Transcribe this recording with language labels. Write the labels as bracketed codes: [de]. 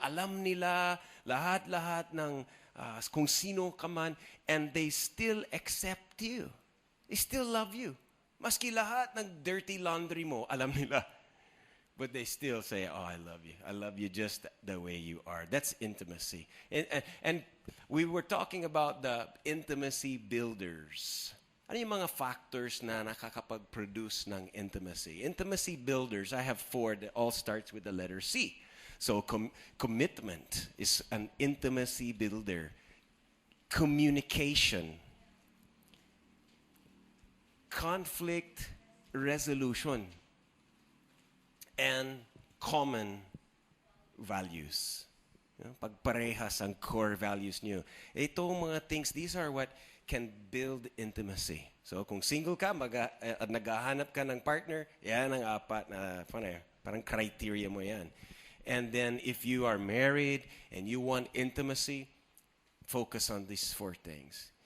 [tl] Alam nila lahat-lahat ng kung sino ka man, [en] and they still accept you. They still love you. [tl] Maski lahat ng [en] dirty laundry [tl] mo, alam nila. [en] But they still say, oh, I love you. I love you just the way you are. That's intimacy. And we were talking about the intimacy builders. [tl] Ano yung mga factors na nakakapag-produce ng intimacy? [en] Intimacy builders, I have four that all starts with the letter C. So commitment is an intimacy builder. Communication. Conflict resolution. And common values. [tl] Pagparehas ang core values niyo. Itong mga [en] things, these are what can build intimacy. [tl] So kung single ka, naghahanap ka ng partner, yan ang apat na parang criteria mo yan. [en] And then if you are married and you want intimacy, focus on these four things.